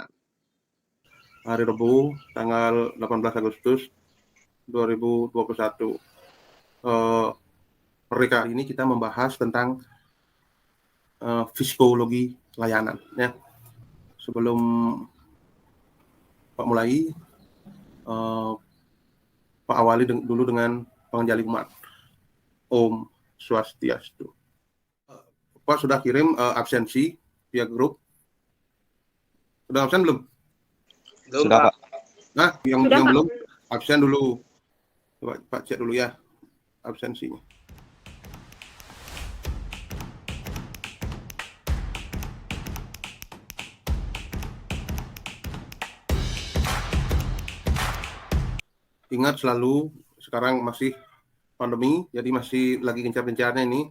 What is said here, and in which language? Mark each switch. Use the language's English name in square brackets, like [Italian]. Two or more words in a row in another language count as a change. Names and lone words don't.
[Indonesian] Hari Rabu tanggal 18 Agustus 2021. Kali ini kita membahas tentang psikologi layanan ya. Sebelum Pak mulai, Pak awali dulu dengan pengenjali umat. Om Swastiastu. Pak sudah kirim absensi via grup. Sudah absen belum? Belum, Pak. Nah, yang Sudah, Pak. belum absen dulu. Coba Pak cek dulu ya absensinya. Ingat selalu, sekarang masih pandemi, jadi masih lagi gencar-gencarnya ini.